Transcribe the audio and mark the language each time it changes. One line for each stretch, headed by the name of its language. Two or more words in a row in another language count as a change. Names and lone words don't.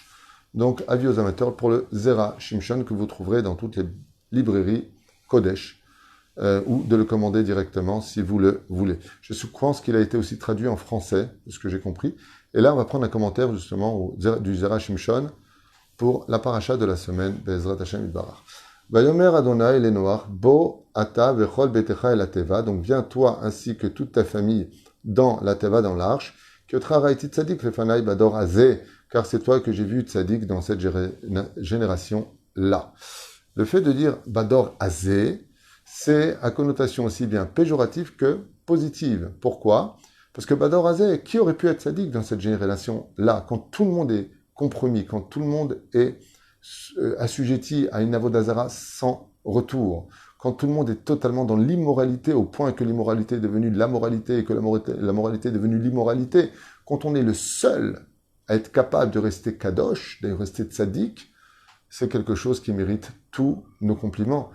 French: Donc, avis aux amateurs pour le Zera Shimshon que vous trouverez dans toutes les librairies Kodesh, ou de le commander directement si vous le voulez. Je pense qu'il a été aussi traduit en français, de ce que j'ai compris. Et là, on va prendre un commentaire justement du Zera Shimshon pour la paracha de la semaine,
Hebrew: בעזרת השם יתברך. ויאמר אדני לנח בא אתה וכל ביתך אל התבה.
French: Donc viens toi ainsi que toute ta famille dans la teva, dans l'arche.
Hebrew: כי אתך ראיתי צדיק לפני בדור הזה,
French: car c'est toi que j'ai vu tzadik dans cette génération-là. Le fait de dire
Hebrew: בדור הזה,
French: c'est à connotation aussi bien péjorative que positive. Pourquoi? Parce que
Hebrew: בדור הזה,
French: qui aurait pu être tzadik dans cette génération-là, quand tout le monde est compromis, quand tout le monde est assujetti à une avodazara sans retour, quand tout le monde est totalement dans l'immoralité, au point que l'immoralité est devenue la moralité et que la moralité est devenue l'immoralité, quand on est le seul à être capable de rester kadosh, de rester tzaddik, c'est quelque chose qui mérite tous nos compliments.